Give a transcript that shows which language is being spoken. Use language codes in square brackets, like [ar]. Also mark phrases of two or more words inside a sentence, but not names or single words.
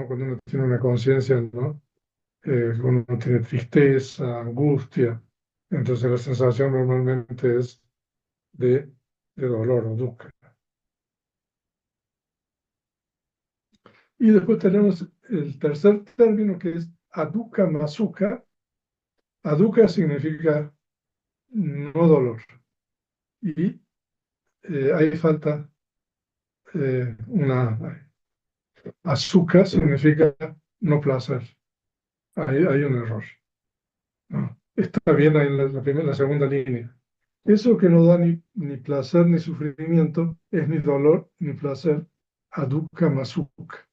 [es] Cuando uno tiene una conciencia, ¿no? Uno tiene tristeza, angustia, entonces la sensación normalmente es de, de dolor o dukkha. Y después tenemos el tercer término que es [pi] adukkha masukkha. [es] Adukkha significa no dolor y ahí falta una azúcar significa no placer. Ahí hay un error, ¿no? Está bien ahí en la segunda línea. Eso que no da ni placer ni sufrimiento es ni dolor ni placer, [pi] adukkha masukha.